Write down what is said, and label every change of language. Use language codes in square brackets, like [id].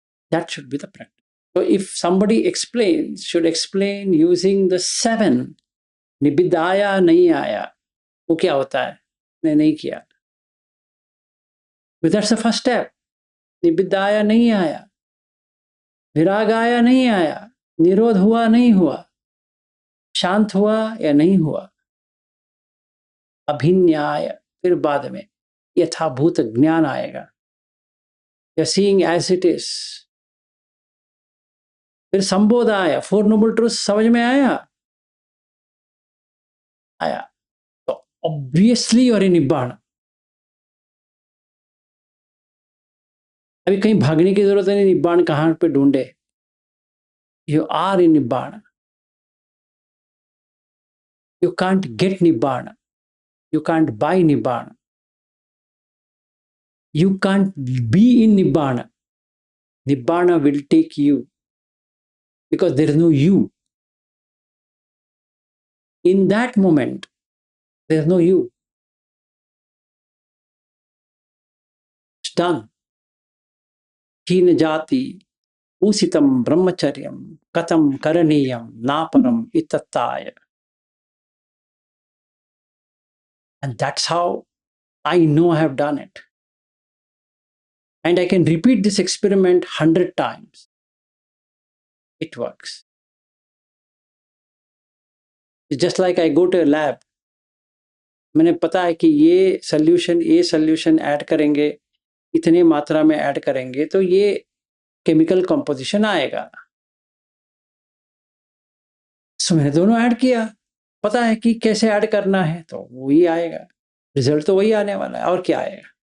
[en] That should be the practice. So if somebody explains, should explain using the 7, [hi] निबिदाया नहीं आया, वो क्या होता है? नहीं किया। [en] But that's the first step. [hi] निबिद्ध आया नहीं आया, विराग आया नहीं आया, निरोध हुआ नहीं हुआ, शांत हुआ या नहीं हुआ, अभिन्याय, फिर बाद में यथाभूत ज्ञान आएगा, या [en] seeing as it is, [hi] फिर संबोध आया, फोर नोबल ट्रूथ समझ में आया आया, तो ऑब्वियसली और निब्बाण। अभी कहीं भागने की जरूरत नहीं, निब्बाण कहाँ पे ढूंढे, [en] You are in निब्बाण, you can't get निब्बाण, you can't buy निब्बाण, you can't be in nibbana. Nibbana will take you because there is no you. In that moment, there is no you. It's done. [pi] Hina jati usitam brahmacharyam katam karaniyam naparam itattaya. [en] And that's how I know I have done it. And I can repeat this experiment 100 times. It works. It's just like I go to a lab. [hi] मैंने पता है कि ये solution add करेंगे, इतनी मात्रा में add करेंगे तो ये केमिकल कंपोजिशन आएगा। सो मैंने दोनों ऐड किया, पता है कि कैसे ऐड करना है, तो वही आएगा, रिजल्ट तो वही आने वाला है, और क्या आएगा।